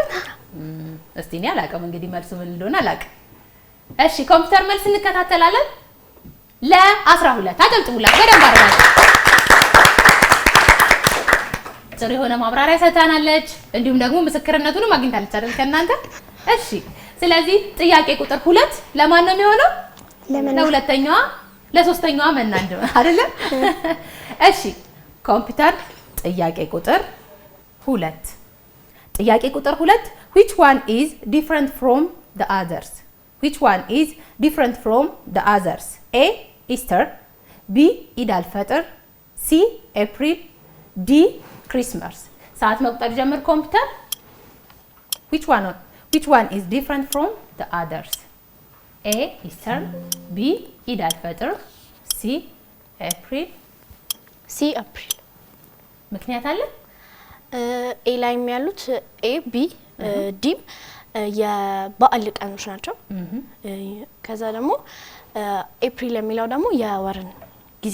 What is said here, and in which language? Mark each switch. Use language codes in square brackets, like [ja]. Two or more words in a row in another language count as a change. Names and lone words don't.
[am] እስቲ እኔ አላውቅም እንግዲህ መልሱ ምን እንደሆነ አላውቅም። እሺ ኮምፒውተር መልስ እንከታተላለን። ለ12 አጨብጭቡላት በደንብ አድርጋችሁ። ጥሩ የሆነ ማብራሪያ ሰጥታናለች። እንዲሁም ደግሞ ምስክርነቱንም አግኝታለች አይደል ከእናንተ? እሺ ስለዚህ ጥያቄ ቁጥር 2 ለማን ነው የሚሆነው? ለሁለተኛዋ ለሶስተኛዋ መና እንደው አይደለ? እሺ ኮምፒውተር ጥያቄ ቁጥር 2 ጥያቄ ቁጥር 2 [en] which one is different from the others? which one is different from the others? A Easter, B ኢድ አልፈጥር፣ C April፣ D Christmas። [am] ሰዓት መቁጠር ጀምር ኮምፒውተር። [en] which one is different from the others? A Easter, B ኢድ አልፈጥር፣ C April። C April [am] ምክንያት አለ? ኤ ላይም ያሉት ኤ ቢ ዲም የበዓል ቀኖች ናቸው። ከዛ ደግሞ ኤፕሪል የሚለው ደግሞ የወርን ጊዜ።